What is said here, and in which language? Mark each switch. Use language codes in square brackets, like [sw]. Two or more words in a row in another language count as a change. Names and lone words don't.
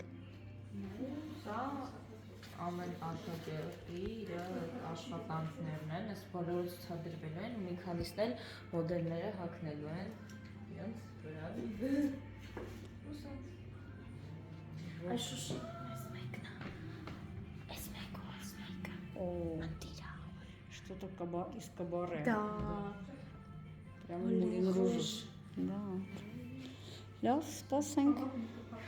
[hy] Սա ամեն աշակերտի իր աշխատանքներն են, այս բոլորը ցուցադրվելու են ու մի քանիսն էլ մոդելները հագնելու են իրենց վրա։ Այսուշի [ru] О, что-то из кабаре. Да. Прям Мулин Руж. Да. [hy] Լավ, սպասենք։